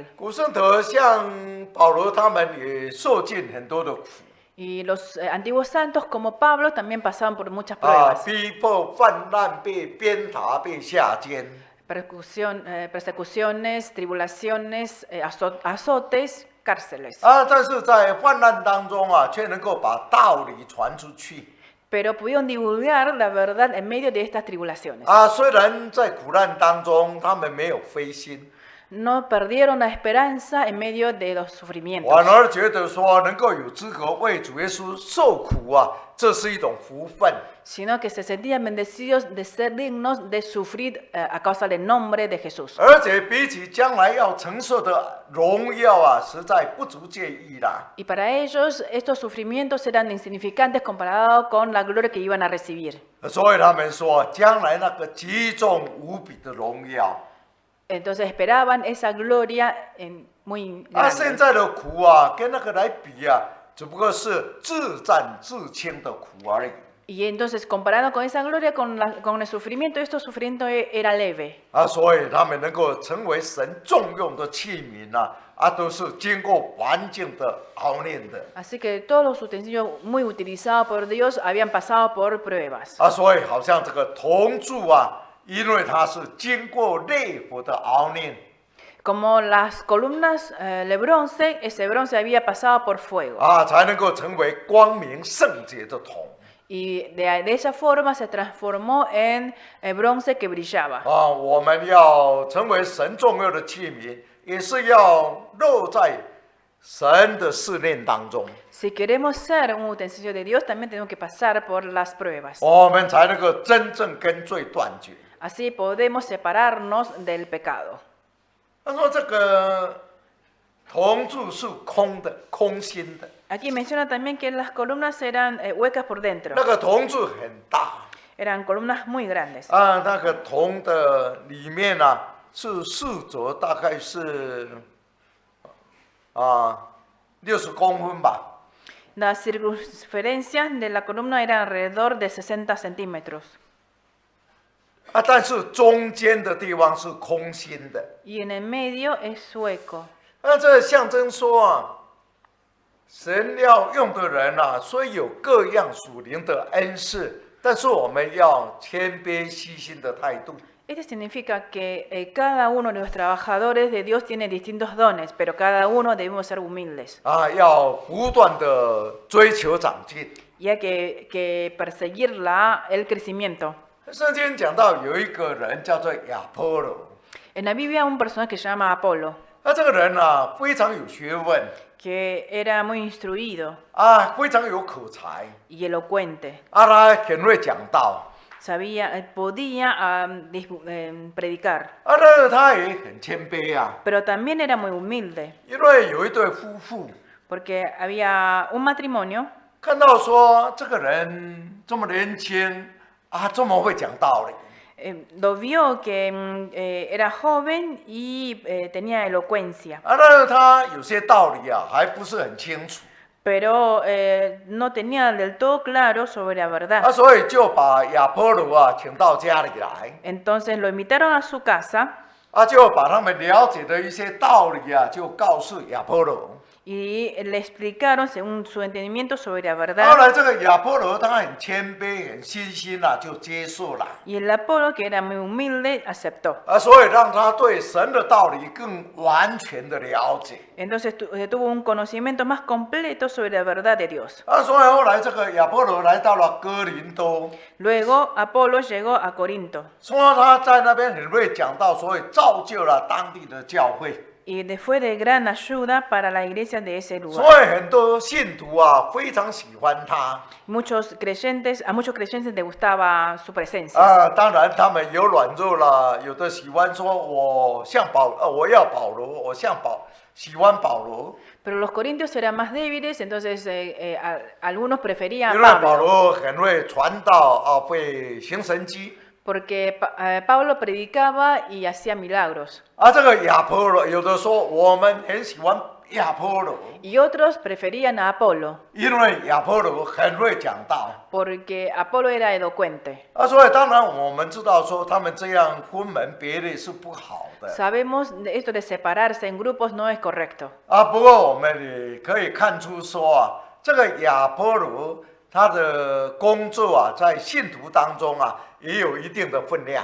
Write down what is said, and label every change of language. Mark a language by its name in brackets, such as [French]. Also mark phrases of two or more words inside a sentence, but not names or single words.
[Chinese] 古圣徒像保罗他们也受尽很多的苦 [Spanish] Y los antiguos santos, como Pablo, también pasaban por muchas pruebas. [Chinese] 逼迫、泛滥、被鞭挞、被下监。 [Spanish] Persecuciones, tribulaciones, azotes, cárceles. [Chinese] 但是在患难当中却能够把道理传出去。 [Spanish] Pero pudieron divulgar la verdad en medio de estas tribulaciones. [Chinese] 虽然在苦难当中，他们没有灰心， [Spanish] No perdieron la esperanza en medio de los sufrimientos, [Chinese] 反而觉得说能够有资格为主耶稣受苦这是一种福分。 [Spanish] sino que se sentían bendecidos de ser dignos de sufrir a causa del nombre de Jesús. [Chinese] 而且比起将来要承受的荣耀实在不足介意啦。 [Spanish] Y para ellos estos sufrimientos eran insignificantes comparados con la gloria que iban a recibir. [Chinese] 所以他们说，将来那个极重无比的荣耀 [Spanish] Entonces esperaban esa gloria muy [Chinese] 现 [Spanish] grande. [Chinese] 在的苦跟那个来比只不过是自战自轻的苦而已。 [Spanish] Y entonces comparado con esa gloria, con el sufrimiento, este sufrimiento era leve. [Chinese] 所以他们能够成为神重用的器皿都是经过环境的熬炼的 [Spanish] Así que todos los utensilios muy utilizados por Dios habían pasado por pruebas. [Chinese] 所以好像这个铜柱因为它是经过烈火的熬炼 [Spanish] Como las columnas de bronce, ese bronce había pasado por fuego. [Chinese] 才能够成为光明圣洁的铜 [Spanish] Y de esa forma se transformó en bronce que brillaba. [Chinese] 我们要成为神重要的器皿，也是要落在神的试炼当中， [Spanish] Si queremos ser un utensilio de Dios, también tenemos que pasar por las pruebas. [Chinese] 我们才能够真正跟罪断绝。 [Spanish] Así podemos separarnos del pecado. [Chinese] 他说这个铜柱是空的、空心的， [Spanish] Aquí menciona también que las columnas eran huecas por dentro. [Chinese] 那个铜柱很大 [Spanish] Eran columnas muy grandes. [Chinese] 那个铜的里面是四轴，大概是60公分吧。 [Spanish] Las circunferencias de la columna eran alrededor de 60 centímetros. [Chinese] 但是中间的地方是空心的。 [Spanish] Y en el medio es hueco. [Chinese] 这象征说神要用的人虽有各样属灵的恩赐，但是我们要谦卑虚心的态度。 [Spanish] Esto significa que cada uno de los trabajadores de Dios tiene distintos dones, pero cada uno debemos ser humildes. [Chinese] 要不断的追求长进。 [Spanish] Y hay que perseguir el crecimiento. [Chinese] 圣经讲到有一个人叫做亚波罗， [Spanish] En la Biblia hay un personaje que se llama Apolo, [Chinese] 这个人非常有学问 [Spanish] que era muy instruido [Chinese] 非常有口才 [Spanish] y elocuente. [Chinese] 他很会讲道 [Spanish] Podía predicar, [Chinese] 但是他也很谦卑 [Spanish] pero también era muy humilde, [Chinese] 因为有一对夫妇 [Spanish] porque había un matrimonio [Chinese] 看到说这个人这么年轻啊，这么会讲道理。 [Spanish] Lo vio que era joven y tenía elocuencia, [Chinese] 啊，但是他有些道理啊，还不是很清楚。 [Spanish] pero no tenía del todo claro sobre la 啊， verdad. [Chinese] 所以就把亚波罗啊请到家里来， [Spanish] Entonces lo invitaron a su casa [Chinese] 啊，就把他们了解的一些道理啊，就告诉亚波罗。 [Spanish] y le explicaron según su entendimiento sobre la [Chinese] 后 [Spanish] verdad. [Chinese] 来这个亚波罗他很谦卑、很细心啊，就接受了。 [Spanish] Y el Apolo, que era muy humilde, aceptó. [Chinese] 啊，所以让他对神的道理更完全的了解。 [Spanish] Entonces tuvo un conocimiento más completo sobre la verdad de Dios. [Chinese] 啊，所以后来这个亚波罗来到了哥林多， [Spanish] Luego Apolo llegó a Corinto [Chinese] 说他在那边很会讲道，所以造就了当地的教会。 [Spanish] y fue de gran ayuda para la iglesia de ese [Chinese] 所 [Spanish] lugar. [Chinese] 以很多信徒啊非常喜欢他。 [Spanish] A muchos creyentes les gustaba su presencia. [Chinese] 啊，当然他们有软弱了，有的喜欢说我要保罗，我喜欢保罗， [Spanish] Pero los corintios eran más débiles, entonces algunos preferían [Chinese] 因为 [Spanish] a [Chinese] 保 [Spanish] Pablo, [Chinese] 罗很会传道啊，会行神迹。 [Spanish] porque Pablo predicaba y hacía milagros. [Chinese] 啊，这个亚波罗有的说我们很喜欢亚波罗， [Spanish] Y otros preferían a Apolo, [Chinese] 因为亚波罗很会讲道。 [Spanish] porque Apolo era elocuente. [Chinese] 啊，所以当然我们知道说他们这样分门别类是不好的。 [Spanish] Sabemos esto de separarse en grupos no es correcto. [Chinese] 啊，不过我们也可以看出说啊，这个亚波罗他的工作啊，在信徒当中啊，也有一定的分量。